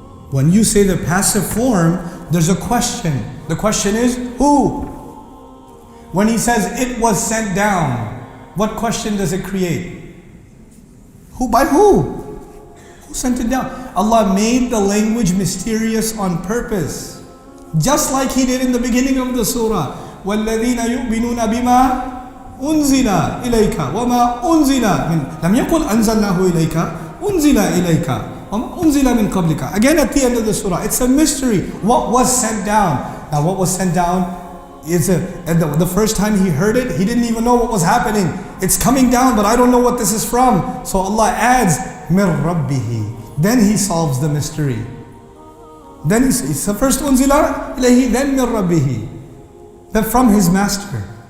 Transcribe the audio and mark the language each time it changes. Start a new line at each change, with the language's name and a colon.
English: When you say the passive form, there's a question. The question is, who? When he says it was sent down, what question does it create? Who? By who? Who sent it down? Allah made the language mysterious on purpose. Just like He did in the beginning of the surah.
Arabic: وَالَّذِينَ يُؤْمِنُونَ بِمَا أنزل إليك وما أنزل من لم يقل أنزلناه إليك أنزل إليك وما أنزل من قبلك.
English: Again at the end of the surah, it's a mystery. What was sent down? Now what was sent down is the first time he heard it, he didn't even know what was happening. It's coming down, but I don't know what this is from. So Allah adds
Arabic: مِن رَبِّهِ.
English: Then He solves the mystery. Then it's the first
Arabic: أنزل إليه,
English: then
Arabic: مِن رَبِّهِ.
English: Then from His master.